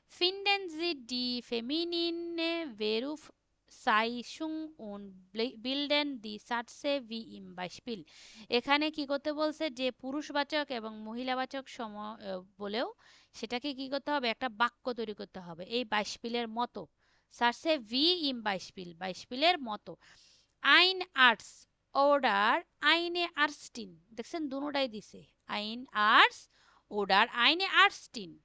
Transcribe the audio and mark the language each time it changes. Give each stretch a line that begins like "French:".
German: Finden Sie die feminine Berufsbezeichnung und bilden die Sätze wie im Beispiel।
Bangla: এখানে কি করতে বলছে? যে পুরুষবাচক এবং মহিলাবাচক বলেও সেটাকে কি করতে হবে? একটা বাক্য তৈরি করতে হবে এই বাইশপিলের মতো।
German: Sätze wie im Beispiel,
Bangla: বাইশপিলের মতো।
German: Ein Arzt oder eine Ärztin।
Bangla: দেখছেন দুটোটাই দিছে।
German: Ein Arzt oder eine Ärztin।